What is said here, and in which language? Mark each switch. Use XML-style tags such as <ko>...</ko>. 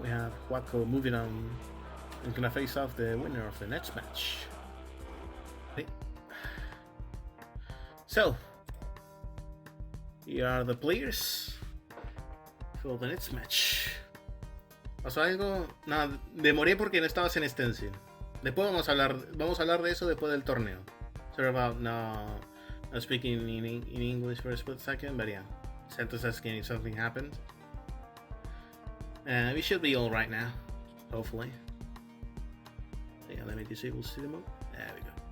<en>We have Huaco moving on and gonna face off the winner of the next match. Okay. So, here are the players for the next match.</en> <es>¿Pasó algo? No, demoré porque no estabas en stencil. Después vamos a hablar de eso después del torneo.</es> <en>Sorry about not speaking in English for a split second, but yeah. Santos asking if something happened. We should be alright now, hopefully. Yeah, let me disable studio mode. There we go.</en>